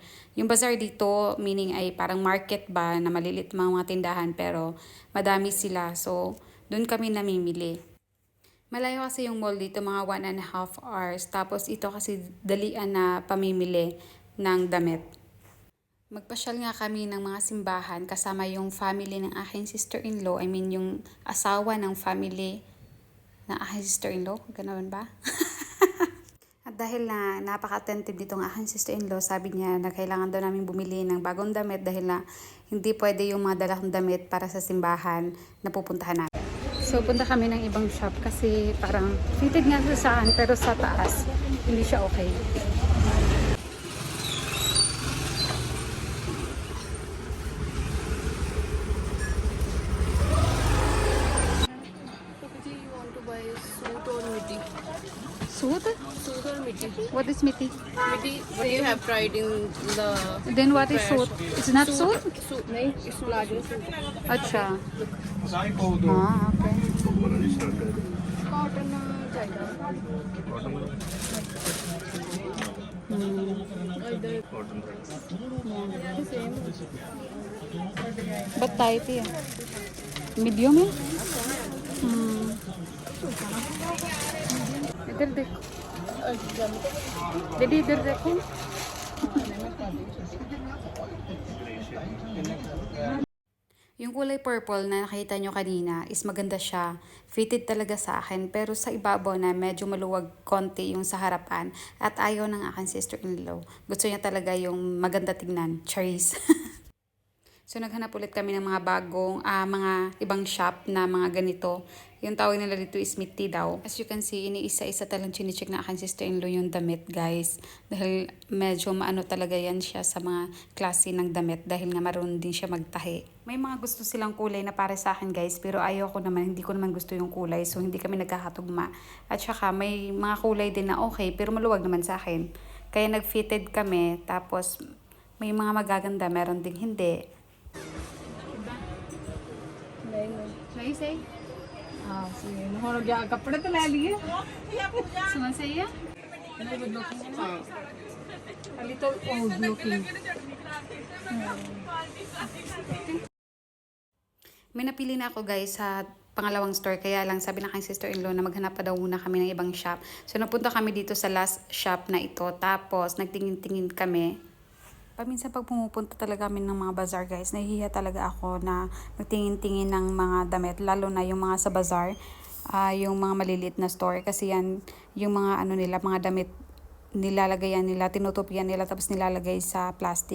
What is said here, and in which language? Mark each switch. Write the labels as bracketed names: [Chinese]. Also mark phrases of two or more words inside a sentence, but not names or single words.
[Filipino] Yung bazaar dito meaning ay parang market ba na malilit mga tindahan pero madami sila so doon kami namimili. Malayo kasi yung mall dito mga 1.5 hours tapos ito kasi dalian na pamimili ng damit. Magpasyal nga kami ng mga simbahan kasama yung family ng aking sister-in-law, [English] I mean [Filipino] yung asawa ng family na aking sister-in-law, ganoon ba? At dahil na napaka-attentive nitong aking sister-in-law, sabi niya na kailangan daw namin bumili ng bagong damit dahil na hindi pwede yung mga dalang damit para sa simbahan na pupuntahan natin. So punta kami ng ibang shop kasi parang fitted nga sa saan pero sa taas hindi siya okay. [English] Suit? Suit or midi? What is miti? Midi, what you have tried in the... Then what is suit? It's not suit? Suit, nahi, it's palazzo suit. Acha. Ah, okay. Cotton चाहिए. Either same. But tight है. Medium है? [Hindi] इधर देखो. दीदी इधर देखो. [Filipino] Yung kulay purple na nakita nyo kanina is maganda siya. Fitted talaga sa akin pero sa ibabaw na medyo maluwag konti yung sa harapan at ayaw ng aking sister-in-law. Gusto niya talaga yung maganda tignan. Charis. So naghanap ulit kami ng mga bagong, mga ibang shop na mga ganito. Yung tawag nila dito is Mitty daw. [English] As you can see, [Filipino] iniisa-isa talang chine-check na aking sister-in-law yung damit guys. Dahil medyo maano talaga yan siya sa mga klase ng damit dahil nga marunong din siya magtahi. May mga gusto silang kulay na para sa akin guys pero ayaw ko naman, hindi ko naman gusto yung kulay so hindi kami nagkakatugma. At saka may mga kulay din na okay pero maluwag naman sa akin. Kaya nag-fitted kami tapos may mga magaganda, meron ding hindi. [Hindi] नहीं सही हाँ सही है और क्या कपड़े तो ले लिए Suman sa iya? खाली तो [English] old looking [Filipino] May napili na ako guys sa pangalawang store kaya lang sabi ng aking sister-in-law na maghanap pa daw muna kami ng ibang shop. So napunta kami dito sa last shop na ito tapos nagtingin-tingin kami. Paminsan pag pumupunta talaga kami ng mga bazaar guys, nahihiya talaga ako na magtingin-tingin ng mga damit, lalo na yung mga sa bazaar, yung mga maliliit na store kasi yan yung mga ano nila, mga damit nilalagayan nila, tinutupian nila tapos nilalagay sa plastic.